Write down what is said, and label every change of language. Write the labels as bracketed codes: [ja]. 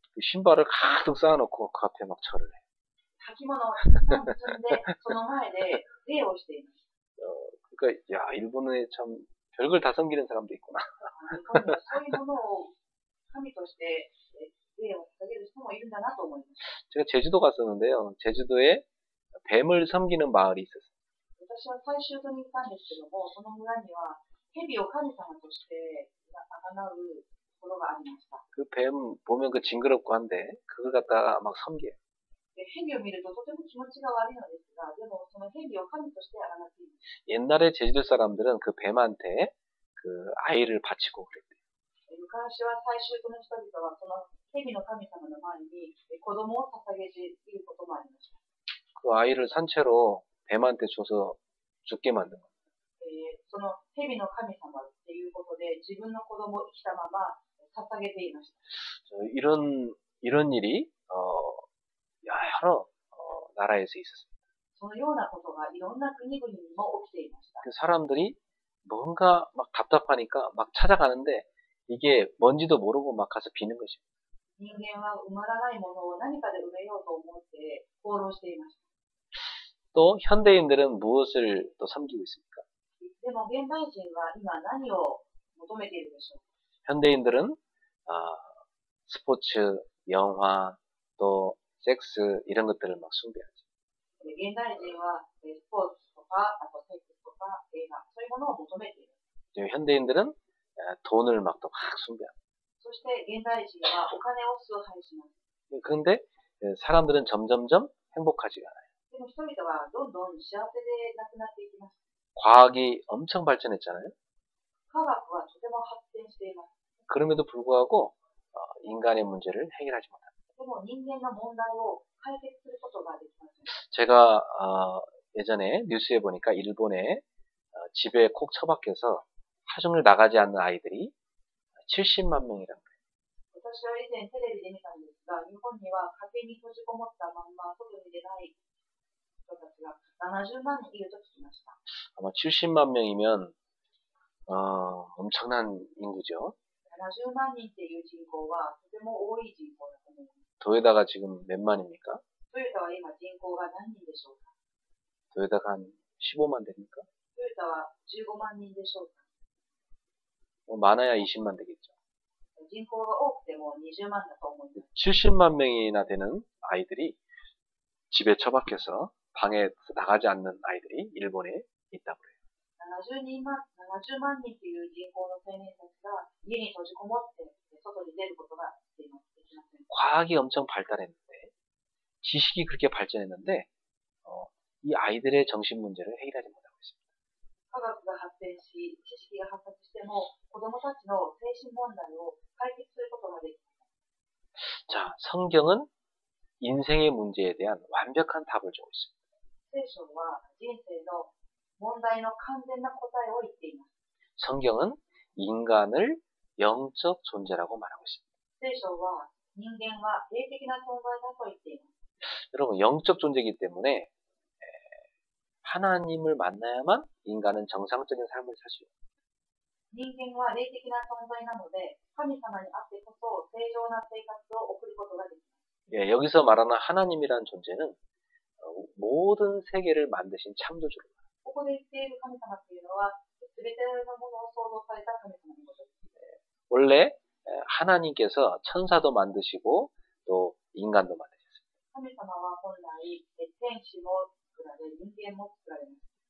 [ko] 그 신발을 가득 쌓아놓고 그 앞에 막 절을 해. [ja] 履物をたくさん積んで、その前で礼をしています。 [ko] 그러니까 야 일본에 참 별걸 다 섬기는 사람도 있구나. [ja] 日本にはそういうものを神として礼を捧げる人もいるんだなと思います。 [ko] 제가 제주도 갔었는데요. 제주도에 뱀을 섬기는 마을이 있었어요. [ja] 私は最終に行ったんですけども、その村には蛇を神様として崇うところがありました。 [ko] 그 뱀 보면 그 징그럽고 한데 그걸 갖다가 막 섬겨요. [ja] で蛇を見るととても気持ちが悪いのですが、でもその蛇を神として崇っています。 [ko] 옛날에 제주도 사람들은 그 뱀한테 그 아이를 바치고 그랬대요. [ja] 昔は最終の人々はその蛇の神様の前に子供を捧げていることもありました。 [ko] 그 아이를 산채로 뱀한테 줘서 죽게 만든 거예요. [ja] その蛇の神様っていうことで自分の子供を生きたまま捧げていました。 [ko] 이런 일이 여러 나라에서 있었습니다. [ja] そのようなことがいろんな国々にも起きていました。 [ko] 그 사람들이 뭔가 막 답답하니까 막 찾아가는데 이게 뭔지도 모르고 막 가서 비는 것이죠. [ja] 人間は埋まらないものを何かで埋めようと思って放浪していました。 [ko] 또 현대인들은 무엇을 또 섬기고 있습니까? [ja] でも現代人は今何を求めているでしょうか。 [ko] 현대인들은 스포츠, 영화, 또 섹스 이런 것들을 막 숭배하죠. [ja] 現代人はスポーツとか、あとセックスとか映画、そういうものを求めている。 [ko] 현대인들은 돈을 막 또 막 숭배합니다. [ja] そして現代人はお金を崇拝します。 [ko] 그런데 사람들은 점점점 행복하지가 않아요. [ja] でも人々はどんどん幸せでなくなっていきます。 [ko] 과학이 엄청 발전했잖아요. [ja] 科学はとても発展しています。 [ko] 그럼에도 불구하고 인간의 문제를 해결하지 못합니다. [ja] でも人間の問題を解決することができません。 [ko] 제가 예전에 뉴스에 보니까 일본에 집에 콕 처박혀서 하루 종일 나가지 않는 아이들이 70만 명이라는 거예요. [ja] 私は以前テレビで見たんですが、日本には家庭に閉じこもったまんま外に出ない人たちが70万人いると聞きました。 [ko] 아마 70만 명이면 엄청난 인구죠. [ja] 70万人っていう人口はとても多い人口だと思います。 [ko] 도에다가 지금 몇 만입니까? [ja] トヨタは今人口が何人でしょうか。 [ko] 도에다가 한 15만 됩니까? [ja] トヨタは15万人でしょうか。 [ko] 뭐 많아야 20만 되겠죠. [ja] 人口が多くても20万だと思います。 [ko] 70만 명이나 되는 아이들이 집에 처박혀서 방에 나가지 않는 아이들이 일본에 있다고 그래요. [ja] 70万人という人口の青年たちが家に閉じこもって外に出ることができません。 [ko] 과학이 엄청 발달했는데 지식이 그렇게 발전했는데 이 아이들의 정신 문제를 해결하지 못하고 있습니다. [ja] 科学が発展し、知識が発達しても子供たちの精神問題を解決することができません。 [ko] 자, 성경은 인생의 문제에 대한 완벽한 답을 주고 있습니다. [ja] 聖書は人生の問題の完全な答えを言っています。 [ko] 성경은 인간을 영적 존재라고 말하고 있습니다. [ja] 聖書は人間は霊的な存在だと言っています。 [ko] 여러분, 영적 존재이기 때문에 하나님을 만나야만 인간은 정상적인 삶을 살 수 있습니다. [ja] 人間は霊的な存在なので、神様にあってこそ正常な生活を送ることができます。 [ko] 예, 여기서 말하는 하나님이라는 존재는 모든 세계를 만드신 창조주로. [ja] ここで言っている神様というのは、すべてのものを創造された神様のことです。 [ko] 원래 하나님께서 천사도 만드시고 또 인간도 만드셨습니다. [ja] 神様は本来、天使も作られ、人間も作られます。